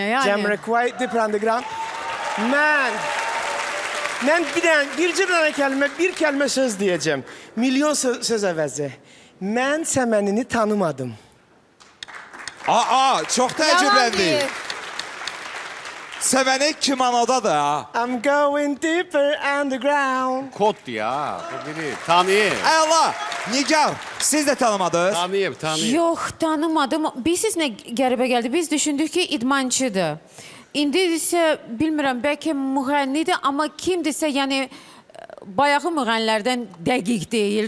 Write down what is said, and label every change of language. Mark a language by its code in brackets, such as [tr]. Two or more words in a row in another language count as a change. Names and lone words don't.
[az] Jamiroquai, Deep Underground. Mən bircə dənə kəlmə, bir kəlmə söz deyəcəm. Milyon söz əvəzi. Mən səmənini tanımadım. Aa, çox Yalan təəccübləndik. deyir. Səməni kimonodadır ha. [en] I'm going deeper underground. [az] Koddur ya. Bu biri. Tanıyım. Əla, Nigar, siz də tanımadınız. Tanıyım. Yox, tanımadım. Bilirsiniz nə qəribə gəldi? Biz düşündük ki, idmançıdır. İndi isə bilmirəm, bəlkə müğənnidir, amma kimdirsə, yəni bayağı müğənnilərdən dəqiq deyil.